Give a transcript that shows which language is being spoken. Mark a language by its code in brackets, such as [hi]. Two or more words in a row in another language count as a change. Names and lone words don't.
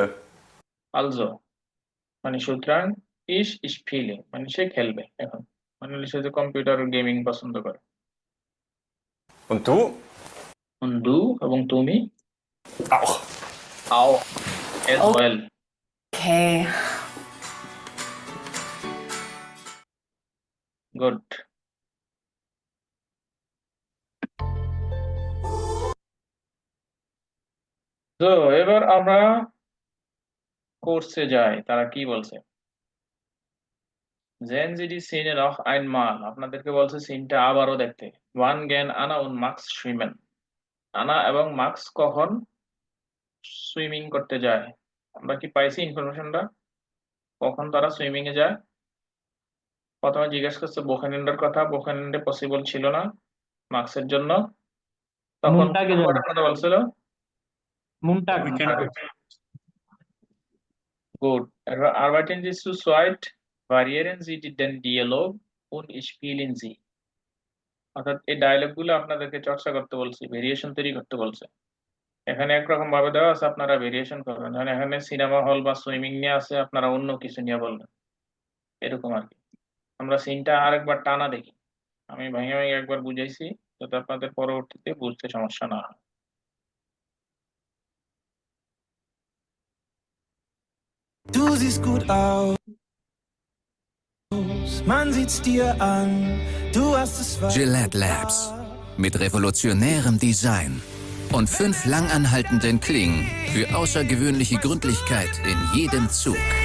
[bn] also মানে সুতরাং [de] ich spiele [bn] মানে সে খেলবে এখন, মানে হলো সে যে [en] computer gaming [bn] পছন্দ করে। [de] Und du? und du [bn] এবং তুমি [de] Auch. auch as Oh. [en] well। Okay. [bn] গুড। তো এবার আমরা কোর্সে যাই, তারা কি বলছে। [de] sehen Sie die Szene noch einmal, [bn] আপনাদেরকে বলছে সিনটা আবারও দেখতে। [de] wann gehen Anna und Max schwimmen, [bn] আনা এবং মার্কস কখন সুইমিং করতে যায়। আমরা কি পাইছি ইনফরমেশনটা, কখন তারা সুইমিং এ যায়? প্রথমে জিজ্ঞেস করছে বোখানেন্ডের কথা, বোখানেন্ডে পসিবল ছিল না মার্কসের জন্য, তখন মুনটাগে কোন যাবে। ওয়ার্ডের কথা বলছিল? মুনটাগ। [de] Gut, arbeiten Sie zu zweit, variieren Sie den Dialog und spielen Sie। [bn] অর্থাৎ এই ডায়লগ গুলো আপনাদেরকে চর্চা করতে বলছি, ভেরিয়েশন তৈরি করতে বলছে। এখানে একরকম ভাবে দেওয়া আছে, আপনারা ভেরিয়েশন করবেন। মানে এখানে সিনেমা হল বা সুইমিং নিয়ে আছে, আপনারা অন্য কিছু নিয়ে বলবেন, এরকম আর কি। আমরা সিনটা আরেকবার টানা দেখি, আমি ভেঙে ভেঙে একবার বুঝাইছি যাতে আপনাদের পরবর্তীতে বুঝতে সমস্যা না হয়। [de] Du siehst gut aus, man sieht's dir an, du hast es Gillette Labs mit revolutionärem Design und 5 langanhaltenden Klingen für außergewöhnliche Gründlichkeit in jedem Zug.